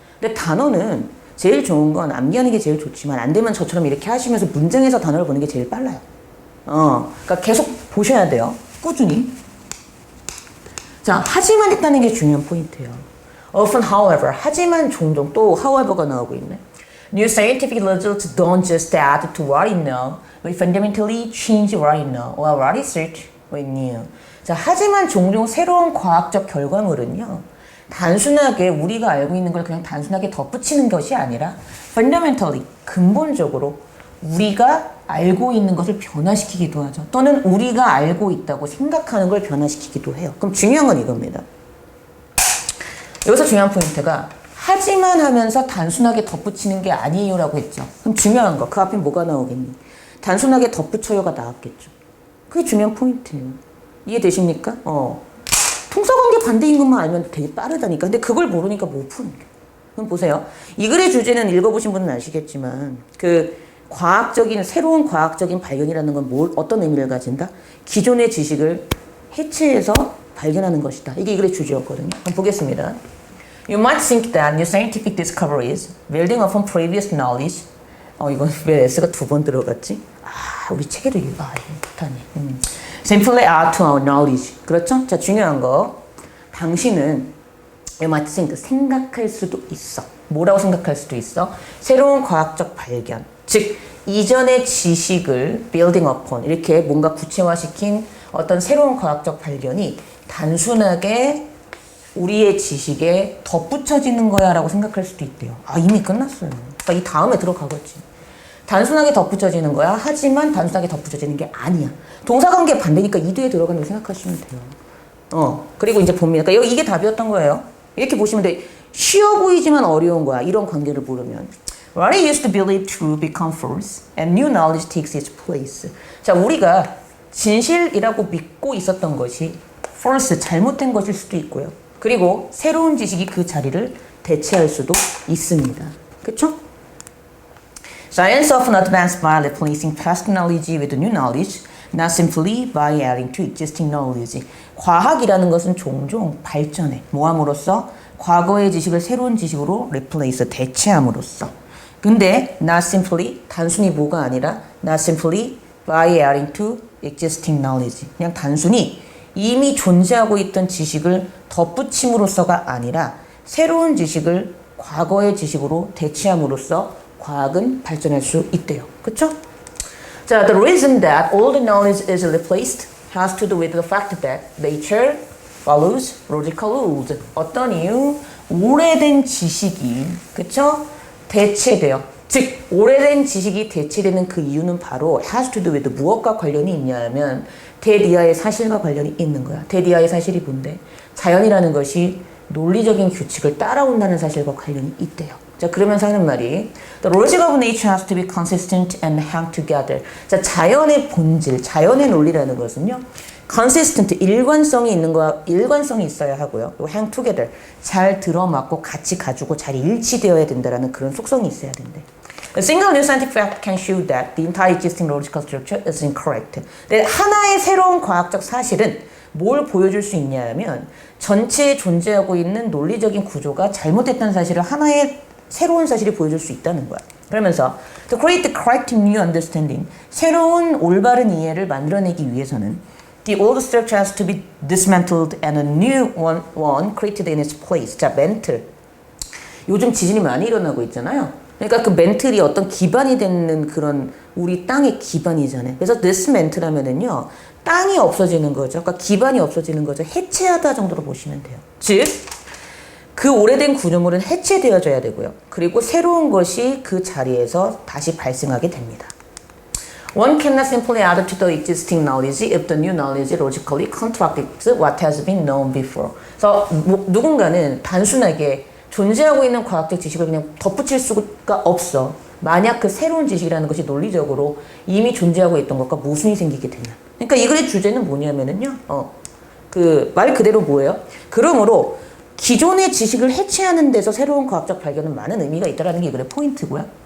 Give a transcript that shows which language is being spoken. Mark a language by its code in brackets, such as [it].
[ko] 근데 단어는 제일 좋은 건 암기하는 게 제일 좋지만 안 되면 저처럼 이렇게 하시면서 문장에서 단어를 보는 게 제일 빨라요. 그러니까 계속 보셔야 돼요. 꾸준히. 자, 하지만 했다는 게 중요한 포인트예요. [en] Often, however, [ko] 하지만 종종 또 however가 나오고 있네. [en] New scientific results don't just add to what you know, but fundamentally change what you know, or what is it with new. [ko] 자, 하지만 종종 새로운 과학적 결과물은요, 단순하게 우리가 알고 있는 걸 그냥 단순하게 덧붙이는 것이 아니라 fundamentally, 근본적으로 우리가 알고 있는 것을 변화시키기도 하죠. 또는 우리가 알고 있다고 생각하는 걸 변화시키기도 해요. 그럼 중요한 건 이겁니다. 여기서 중요한 포인트가 하지만 하면서 단순하게 덧붙이는 게 아니에요라고 했죠. 그럼 중요한 거, 그 앞에 뭐가 나오겠니? 단순하게 덧붙여요가 나왔겠죠. 그게 중요한 포인트예요. 이해되십니까? 통사관계 반대인 것만 알면 되게 빠르다니까. 근데 그걸 모르니까 못 푸는 게. 그럼 보세요. 이 글의 주제는 읽어보신 분은 아시겠지만 그 과학적인 새로운 과학적인 발견이라는 건 어떤 의미를 가진다? 기존의 지식을 해체해서 발견하는 것이다. 이게 이 글의 주제였거든요. 그럼 보겠습니다. [en] You might think that new scientific discoveries building upon previous knowledge. [ko] 이건 왜 S가 두 번 들어갔지? 우리 책에도 이거 못하네. [en] Simply add to our knowledge. [ko] 그렇죠? 자, 중요한 거. 당신은 [en] you might think, [ko] 생각할 수도 있어. 뭐라고 생각할 수도 있어? 새로운 과학적 발견. 즉, 이전의 지식을 building upon, 이렇게 뭔가 구체화시킨 어떤 새로운 과학적 발견이 단순하게 우리의 지식에 덧붙여지는 거야 라고 생각할 수도 있대요. 이미 끝났어요. 그러니까 이 다음에 들어가겠지. 단순하게 덧붙여지는 거야. 하지만 단순하게 덧붙여지는 게 아니야. 동사관계 반대니까 이 뒤에 들어가는 거 생각하시면 돼요. 그리고 이제 봅니다. 그러니까 이게 답이었던 거예요. 이렇게 보시면 돼. 쉬워 보이지만 어려운 거야. 이런 관계를 모르면. [en] What I used to believe true become false, and new knowledge takes its place. [ko] 자, 우리가 진실이라고 믿고 있었던 것이 false, 잘못된 것일 수도 있고요. 그리고 새로운 지식이 그 자리를 대체할 수도 있습니다. 그렇죠? [en] Science often advances by replacing past knowledge with new knowledge, not simply by adding to existing knowledge. [ko] 과학이라는 것은 종종 발전해. 뭐함으로써? 과거의 지식을 새로운 지식으로 replace, 대체함으로써. [en] 근데 not simply, [ko] 단순히 뭐가 아니라 [en] not simply by adding to existing knowledge. [ko] 그냥 단순히 이미 존재하고 있던 지식을 덧붙임으로써가 아니라 새로운 지식을 과거의 지식으로 대체함으로써 과학은 발전할 수 있대요. 그렇죠? [en] 자, the reason that all the knowledge is replaced has to do with the fact that nature follows logical rules. [ko] 어떤 이유? 오래된 지식이, 그렇죠? 대체돼요. 즉, 오래된 지식이 대체되는 그 이유는 바로 [en] has to do with [ko] 무엇과 관련이 있냐면 대리아의 사실과 관련이 있는 거야. 대리아의 사실이 뭔데? 자연이라는 것이 논리적인 규칙을 따라온다는 사실과 관련이 있대요. 자, 그러면서 하는 말이 [en] The logic of nature has to be consistent and hang together. [ko] 자, 자연의 본질, 자연의 논리라는 것은요. consistent, 일관성이 있는 거야. 일관성이 있어야 하고요. 그리고 hang together, 잘 들어맞고 같이 가지고 잘 일치되어야 된다라는 그런 속성이 있어야 된대. [en] A single new scientific fact can show that the entire existing logical structure is incorrect. [ko] 하나의 새로운 과학적 사실은 뭘 보여줄 수 있냐면 전체에 존재하고 있는 논리적인 구조가 잘못됐다는 사실을 하나의 새로운 사실이 보여줄 수 있다는 거야. [en] 그러면서 to create the correct new understanding, [ko] 새로운 올바른 이해를 만들어내기 위해서는 [en] the old structure has to be dismantled and a new one created in its place. [ko] 자, 멘틀. 요즘 지진이 많이 일어나고 있잖아요. 그러니까 그 멘틀이 어떤 기반이 되는 그런 우리 땅의 기반이잖아요. 그래서 dismantle 하면은요, 땅이 없어지는 거죠. 그러니까 기반이 없어지는 거죠. 해체하다 정도로 보시면 돼요. 즉, 그 오래된 구조물은 해체되어져야 되고요. 그리고 새로운 것이 그 자리에서 다시 발생하게 됩니다. [en] One cannot simply add to the existing knowledge if the new knowledge logically contradicts what has been known before. [ko] 그래서 누군가는 단순하게 존재하고 있는 과학적 지식을 그냥 덧붙일 수가 없어. 만약 그 새로운 지식이라는 것이 논리적으로 이미 존재하고 있던 것과 모순이 생기게 되면. 그러니까 이 글의 주제는 뭐냐면은요. 그 말 그대로 뭐예요? 그러므로 기존의 지식을 해체하는 데서 새로운 과학적 발견은 많은 의미가 있다라는 게 이 글의 포인트고요.